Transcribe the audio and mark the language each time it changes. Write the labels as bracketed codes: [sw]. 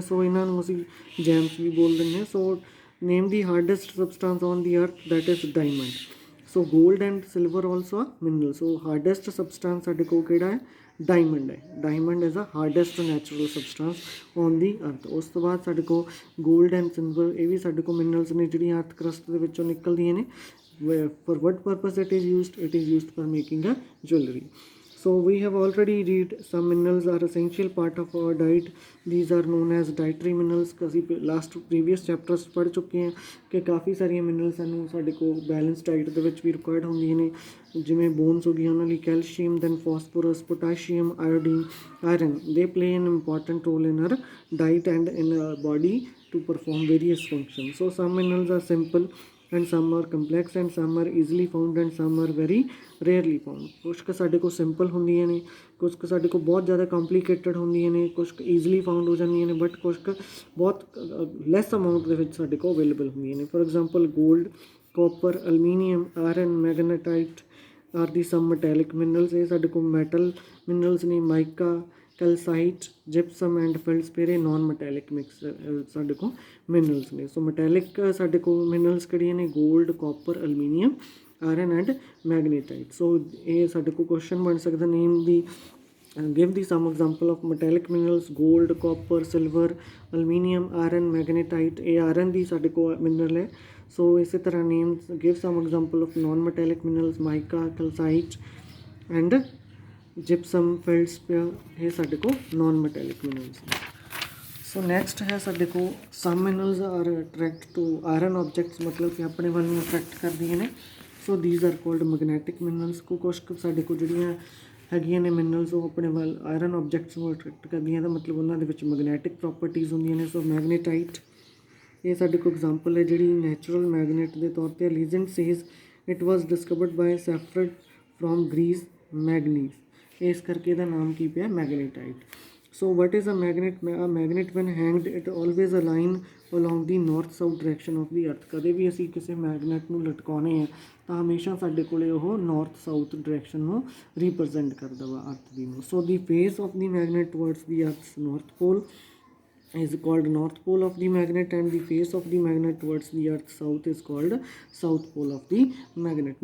[pa] ਸੋ ਇਹਨਾਂ ਨੂੰ ਅਸੀਂ ਜੈਮਸ ਵੀ ਬੋਲ ਦਿੰਦੇ ਹਾਂ। [en] So name the hardest substance on the earth, that is diamond. So gold and silver also a mineral. So hardest substance [pa] ਸਾਡੇ ਕੋਲ ਕਿਹੜਾ ਹੈ? [en] Diamond ਹੈ। Diamond is a hardest natural substance on the earth. [pa] ਉਸ ਤੋਂ ਬਾਅਦ ਸਾਡੇ ਕੋਲ ਗੋਲਡ ਐਂਡ ਸਿਲਵਰ, ਇਹ ਵੀ ਸਾਡੇ ਕੋਲ ਮਿਨਰਲਸ ਨੇ ਜਿਹੜੀਆਂ ਅਰਥ ਕਰਸਟ ਦੇ ਵਿੱਚੋਂ ਨਿਕਲਦੀਆਂ ਨੇ। [en] For what purpose it is used? It is used for making a jewelry. So we have already read some minerals are essential part of our diet. These are known as dietary minerals। [pa] ਅਸੀਂ last previous chapters ਪੜ੍ਹ ਚੁੱਕੇ ਹਾਂ ਕਿ ਕਾਫੀ ਸਾਰੀਆਂ minerals ਸਾਨੂੰ ਸਾਡੇ ਕੋਲ balance diet ਦੇ ਵਿੱਚ ਵੀ ਰਿਕੁਆਇਰਡ ਹੁੰਦੀਆਂ ਨੇ, ਜਿਵੇਂ ਬੋਨਸ ਹੋ ਗਈਆਂ ਉਹਨਾਂ ਲਈ calcium, then phosphorus, potassium, iodine, iron. [en] They play an important role in our diet and in our body to perform various functions. So some minerals are simple and some are complex and some are easily found and some are very rarely found. [pa] ਕੁਛ ਕੁ ਸਾਡੇ ਕੋਲ simple ਹੁੰਦੀਆਂ ਨੇ, ਕੁਛ ਕੁ ਸਾਡੇ ਕੋਲ ਬਹੁਤ ਜ਼ਿਆਦਾ ਕੰਪਲੀਕੇਟਡ ਹੁੰਦੀਆਂ ਨੇ, ਕੁਛ ਕੁ ਈਜ਼ਲੀ ਫਾਊਂਡ ਹੋ ਜਾਂਦੀਆਂ ਨੇ, ਬਟ ਕੁਛ ਕੁ ਬਹੁਤ ਲੈਸ ਅਮਾਊਂਟ ਦੇ ਵਿੱਚ ਸਾਡੇ ਕੋਲ ਅਵੇਲੇਬਲ ਹੁੰਦੀਆਂ ਨੇ। [en] For example gold, copper, aluminium, iron, magnetite are the some metallic minerals. [pa] ਇਹ ਸਾਡੇ ਕੋਲ ਮੈਟਲ ਮਿਨਰਲਸ ਨੇ। ਮਾਈਕਾ, ਕੈਲਸਾਈਟ, ਜਿਪਸਮ ਐਂਡ ਫੈਲਸਪੇਅਰ, ਇਹ ਨੋਨ ਮੈਟੈਲਿਕ ਮਿਕਸ ਸਾਡੇ ਕੋਲ ਮਿਨਰਲਸ ਨੇ। ਸੋ ਮੈਟੈਲਿਕ ਸਾਡੇ ਕੋਲ ਮਿਨਰਲਸ ਕਿਹੜੀਆਂ ਨੇ? Gold, copper, aluminium, iron and magnetite. ਸੋ ਇਹ ਸਾਡੇ ਕੋਲ ਕੁਐਸਚਨ ਬਣ ਸਕਦਾ, [en] Name the give the some example of metallic minerals, gold, copper, silver, aluminium, iron, magnetite। [pa] ਇਹ ਆਇਰਨ ਦੀ ਸਾਡੇ ਕੋਲ ਮਿਨਰਲ ਹੈ। ਸੋ ਇਸੇ ਤਰ੍ਹਾਂ [en] Name give some example of non metallic minerals, mica, calcite and gypsum, feldspar, ਇਹ ਸਾਡੇ ਕੋਲ non metallic minerals ਨੇ। [pa] ਸੋ ਨੈਕਸਟ ਹੈ ਸਾਡੇ ਕੋਲ [en] some minerals are attract to iron objects, [pa] ਮਤਲਬ ਕਿ ਆਪਣੇ ਵੱਲ ਨੂੰ ਅਟਰੈਕਟ ਕਰਦੀਆਂ ਨੇ। [en] So these are called magnetic minerals. [pa] ਕੁਛ ਸਾਡੇ ਕੋਲ ਜਿਹੜੀਆਂ ਹੈਗੀਆਂ ਨੇ ਮਿਨਰਲਸ ਉਹ ਆਪਣੇ ਵੱਲ ਆਇਰਨ ਆਬਜੈਕਟਸ ਨੂੰ ਅਟਰੈਕਟ ਕਰਦੀਆਂ, ਦਾ ਮਤਲਬ ਉਹਨਾਂ ਦੇ ਵਿੱਚ ਮੈਗਨੈਟਿਕ ਪ੍ਰੋਪਰਟੀਜ਼ ਹੁੰਦੀਆਂ ਨੇ। ਸੋ ਮੈਗਨੇਟਾਈਟ ਇਹ ਸਾਡੇ ਕੋਲ ਐਗਜ਼ਾਮਪਲ ਹੈ ਜਿਹੜੀ ਨੈਚੁਰਲ ਮੈਗਨੇਟ ਦੇ ਤੌਰ 'ਤੇ। [en] legend says it was discovered by shepherd from Greece Magnes, [pa] ਇਸ ਕਰਕੇ ਇਹਦਾ ਨਾਮ ਕੀ ਪਿਆ [en] Magnetite. So what is a magnet? A magnet when hanged it always align along the north south direction of the earth. [pa] ਕਦੇ ਵੀ ਅਸੀਂ ਕਿਸੇ ਮੈਗਨੇਟ ਨੂੰ ਲਟਕਾਉਂਦੇ ਹਾਂ ਤਾਂ ਹਮੇਸ਼ਾ ਸਾਡੇ ਕੋਲ ਉਹ ਨੌਰਥ ਸਾਊਥ ਡਾਇਰੈਕਸ਼ਨ ਨੂੰ ਰਿਪਰਜੈਂਟ ਕਰਦਾ ਵਾ ਅਰਥ ਦੀ ਨੂੰ। [en] So the face of the magnet towards the earth's north pole is called north pole of the magnet, and the face of the magnet towards the earth south is called south pole of the magnet।